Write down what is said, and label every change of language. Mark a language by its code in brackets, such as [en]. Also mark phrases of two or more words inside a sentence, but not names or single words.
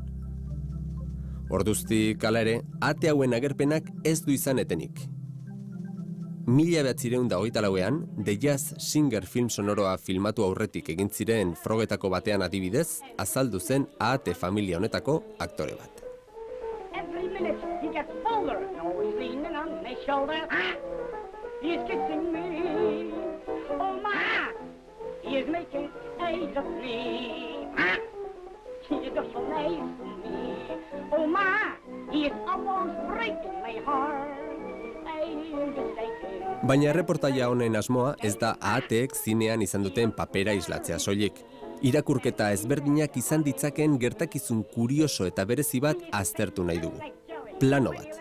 [eu] Orduztik hala ere, ate hauen agerpenak ez du izan etenik. 1924ean, The Jazz Singer film sonoroa filmatu aurretik egin ziren frogetako batean adibidez, azaldu zen ahate familia honetako aktore bat. [en] Every minute he gets bolder, and always leaning on my shoulder. He is kissing me. Oh my, he is making eyes of me. He is just so nice to me. Oh my, he is almost breaking my heart. [eu] Baina erreportaia honen asmoa ez da ahateek zinean izan duten papera islatzea soilik. Irakurketa ezberdinak izan ditzaken gertakizun kurioso eta berezi bat aztertu nahi dugu. Plano bat.